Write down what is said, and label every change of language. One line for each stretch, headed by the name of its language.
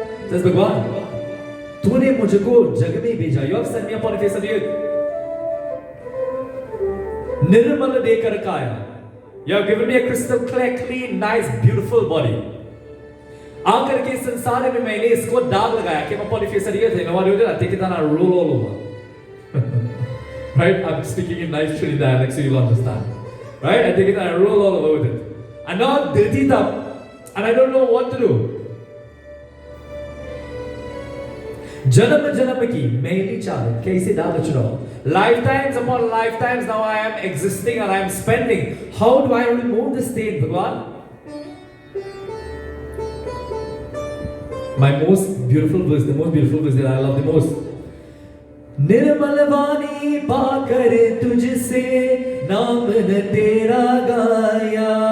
English: Says Bhagwan,
Hindi: तूने मुझको जग में भेजा.
English: You have sent me upon the face of the earth.
Hindi: निर्मल देकर काया.
English: You have given me a crystal clear, clean, nice, beautiful body.
Hindi: आकर के संसार में मैंने इसको दाग लगाया.
English: Came upon the face of the earth. You know what you did? I take it and I roll all over. Right? I'm speaking in nice Trini dialect so you'll understand. Right? I take it and I roll all over with it. And now I'm dirtied up. And I don't know what to do.
Hindi: Janam janam ki maili chalit kaise daal chudao.
English: Lifetimes upon lifetimes now I am existing and I am spending. How do I remove this state, Bhagwan? My most beautiful verse, the most beautiful verse that I love the most.
Hindi: निर्मल वाणी पाकर तुझसे नाम न तेरा गाया.